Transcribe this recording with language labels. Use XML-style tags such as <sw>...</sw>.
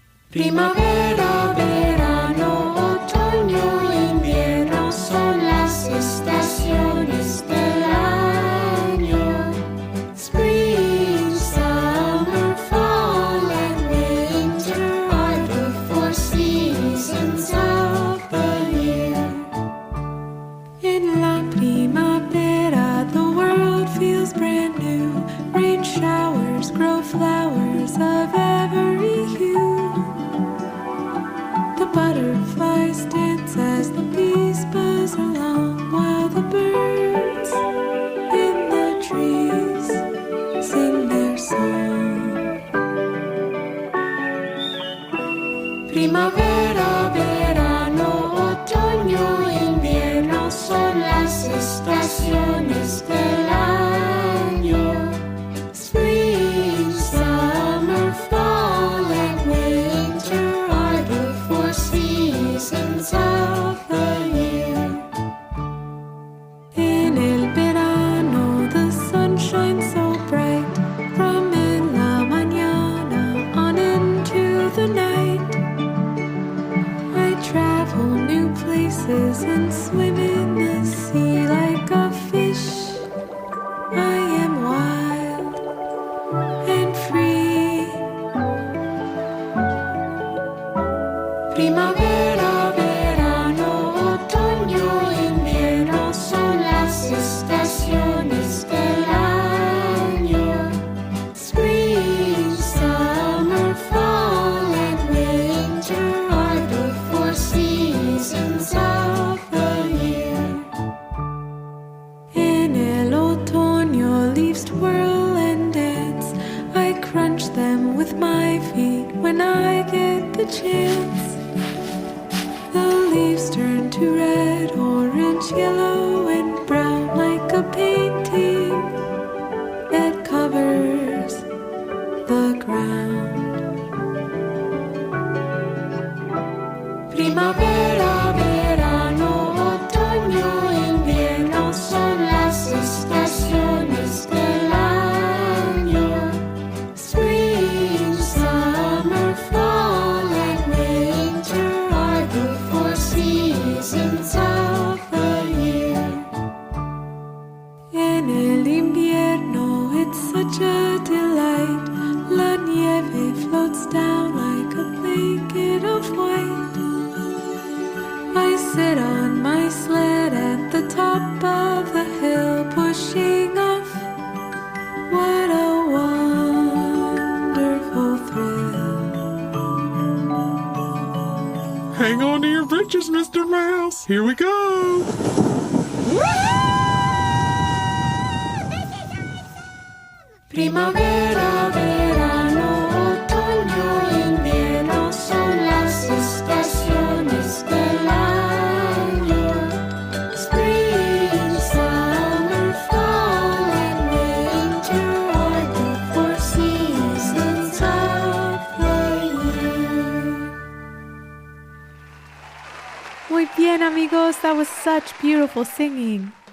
<es>Primavera, verano, otoño, invierno son las estaciones del año.</es> <en>Spring, summer, fall, and winter are the 4 seasons of the year. In</en> <es>la primavera,</es> <en>the world feels brand new. Rain showers grow flowers of every hue. The butterflies dance as the bees buzz along, while the birds in the trees sing their song.</en> <es>Primavera, verano, otoño, invierno son las estaciones del año.</es> <en>Spring, summer, fall, and winter are the 4 seasons of the year. In</en> <es>el verano,</es> <en>the sun shines so bright, from</en> <es>en la mañana</es> <en>on into the night. I travel new places and swim in the sea like a fish. I am wild and free.</en> <es>Primavera, verano, otoño, invierno son las estaciones del año.</es> <en>Spring, summer, fall, and winter are the 4 seasons of the year. In</en> <es>el otoño,</es> <en>leaves twirl and dance. I crunch them with my feet when I get the chance. The leaves turn to red, orange, yellow, and brown like a painting that covers the ground.</en> <es>Primavera, verano, otoño, invierno son las estaciones del año.</es> <en>Spring, summer, fall, and winter are the 4 seasons of the year.</en> <es>En el invierno,</es> <en>it's such a delight.</en> <es>La nieve</es> <en>floats down like a blanket of white. I sit on my sled at the top of the hill, pushing off. What a wonderful thrill. Hang on to your britches, Mr. Mouse. Here we go.</en> <es>Primavera, verano, otoño, invierno son las estaciones del año.</es> <en>Spring, summer, fall, and winter are the 4 seasons of the year.</en> <es>Muy bien, amigos.</es> <en>That was such beautiful singing.</en>